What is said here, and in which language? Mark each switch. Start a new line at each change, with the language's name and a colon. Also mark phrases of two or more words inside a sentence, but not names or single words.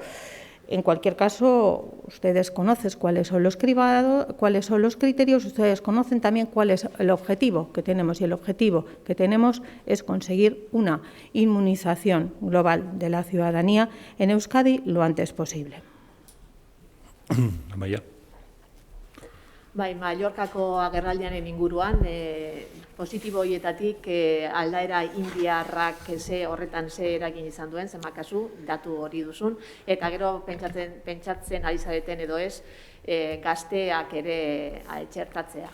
Spanish: En cualquier caso, ustedes conocen cuáles son los criterios, ustedes conocen también cuál es el objetivo que tenemos. Y el objetivo que tenemos es conseguir una inmunización global de la ciudadanía en Euskadi lo antes posible.
Basque: Amaia. Bai, Mallorcako agerraldiaren inguruan, positibo horietatik aldaera indiarrak horretan ze eragin izan duen, zenbat kasu, datu hori duzun, eta gero pentsatzen ari zareten edo ez, gazteak ere txertatzea.